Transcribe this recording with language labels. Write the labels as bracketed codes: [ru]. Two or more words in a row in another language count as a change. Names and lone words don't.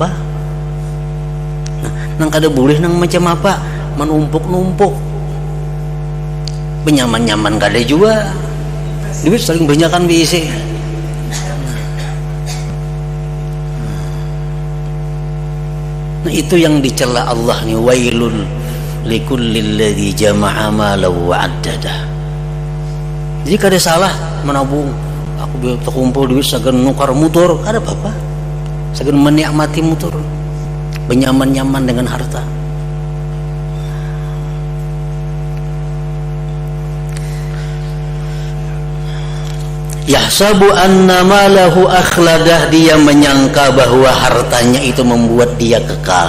[bjn] Nah, nang kada boleh nang macam apa, menumpuk-numpuk. Benyaman-nyaman kada juga, duit saling banyakan BC. [id] Nah, itu yang dicela Allah nih, [ar] ويل لكل الذي جمع مالا وعدده. [bjn] Jadi kada salah menabung. Aku biar terkumpul duit sagan nukar motor, kada apa-apa. Sagan menikmati motor, benyaman-nyaman dengan harta. [ar] يحسب أن ماله أخلده, [id] dia menyangka bahwa hartanya itu membuat dia kekal.